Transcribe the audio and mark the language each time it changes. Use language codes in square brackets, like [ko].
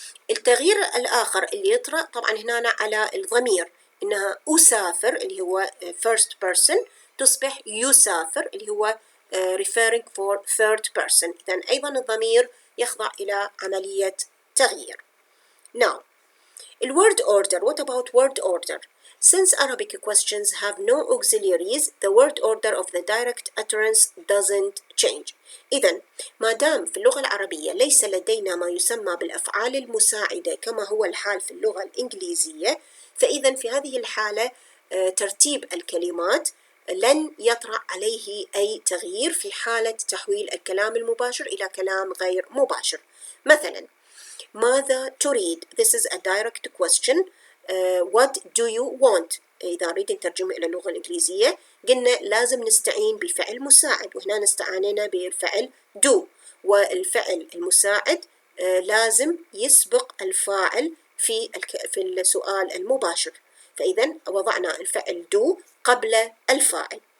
[ar] التغيير الآخر اللي يطرأ طبعا هنا على الضمير، إنها أسافر اللي هو [en] first person [ar] تصبح يسافر اللي هو [en] referring for third person. [ar] إذن أيضا الضمير يخضع إلى عملية تغيير. [en] Now, word order. What about word order? Since Arabic questions have no auxiliaries, the word order of the direct utterance doesn't change. [ar] إذن ما دام في اللغة العربية ليس لدينا ما يسمى بالأفعال المساعدة كما هو الحال في اللغة الإنجليزية، فإذن في هذه الحالة ترتيب الكلمات لن يطرأ عليه أي تغيير في حالة تحويل الكلام المباشر إلى كلام غير مباشر. مثلا ماذا تريد؟ [en] This is a direct question. What do you want؟ [ar] إذا نريد نترجمه إلى اللغة الإنجليزية قلنا لازم نستعين بفعل مساعد، وهنا استعانينا بالفعل do، والفعل المساعد لازم يسبق الفاعل في السؤال المباشر، فإذا وضعنا الفعل do قبل الفاعل.